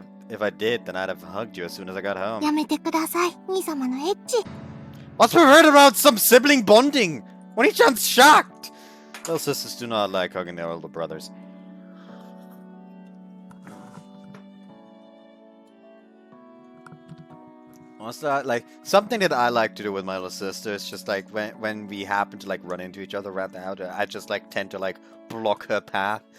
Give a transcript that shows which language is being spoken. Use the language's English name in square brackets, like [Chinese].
[English] If I did, then I'd have hugged you as soon as I got home. [Japanese] やめてください、兄様のエッチ。 [English] What's weird about some sibling bonding? Oni-chan's shocked! Little sisters do not like hugging their older brothers. What's that? Like, something that I like to do with my little sister is just like when we happen to like run into each other around the house, I just like tend to like block her path.